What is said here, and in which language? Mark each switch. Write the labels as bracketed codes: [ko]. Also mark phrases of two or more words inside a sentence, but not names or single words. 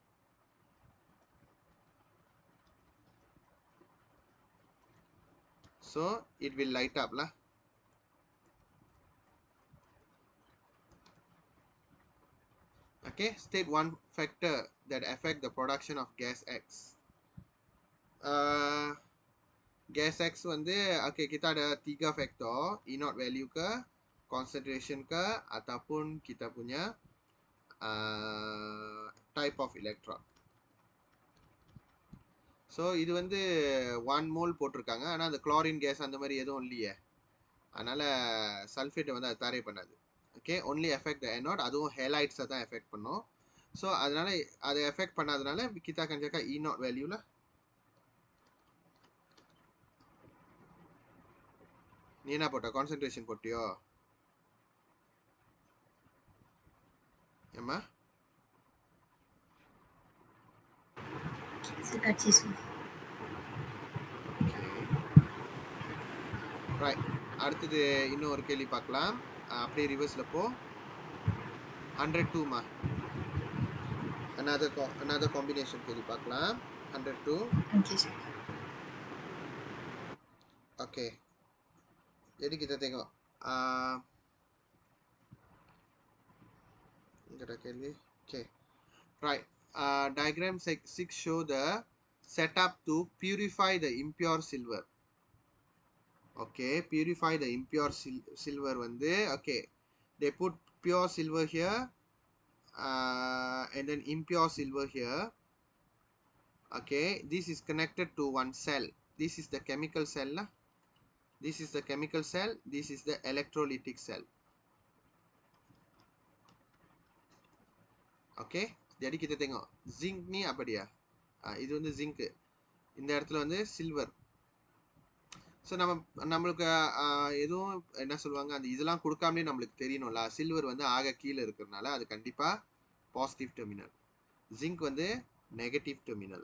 [en] So it will light up lah. Okay, state one factor that affect the production of gas X. [ms] Gas X வந்து okay, kita ada 3 faktor, [en] E0 value [ms] ke, concentration ke, ataupun kita punya [en] type of electron. [ta] ஸோ இது வந்து 1 mole போட்டிருக்காங்க, ஆனால் அந்த குளோரின் கேஸ் அந்த மாதிரி எதுவும் இல்லையே, அதனால் சல்ஃபேட்டை வந்து அது தாரை பண்ணாது. ஓகே, [en] only effect the anode, [ta] அதுவும் ஹேலைட்ஸை தான் எஃபெக்ட் பண்ணும். ஸோ அதனால் அதை எஃபெக்ட் பண்ணாதனால [ms] kita akan cakap E0 value lah. [ta] நீ என்ன போட்ட? கான்சென்ட்ரேஷன் போட்டியோ? ஏம்மா? Sir, கட்சி sir. [en] okay right. [ta] அடுத்தது இன்னும் ஒரு கேள்வி பார்க்கலாம். அப்படியே ரிவர்ஸ்ல போ. 102 மா. [en] another combination [ta] கேள்வி பார்க்கலாம். 102. [en] Okay, sir. [ms] ஓகே jadi kita tengok ada கேள்வி. [en] Okay right. Diagram 6 show the setup to purify the impure silver. Okay, purify the impure silver வந்து okay, they put pure silver here and then impure silver here. Okay, this is connected to one cell. This is the chemical cell lah. This is the chemical cell, this is the electrolytic cell. [ms] Okay, jadi kita tengok zinc ni apa dia? [ta] இது வந்து zinc, இந்த இடத்துல வந்து silver. ஸோ நம்மளுக்கு எதுவும் என்ன சொல்லுவாங்க, அந்த இதெல்லாம் கொடுக்காமலே நம்மளுக்கு தெரியணும்ல, சில்வர் வந்து ஆக கீழே இருக்கிறதுனால அது கண்டிப்பாக பாசிட்டிவ் டெர்மினல், ஜிங்க் வந்து நெகட்டிவ் டெர்மினல்.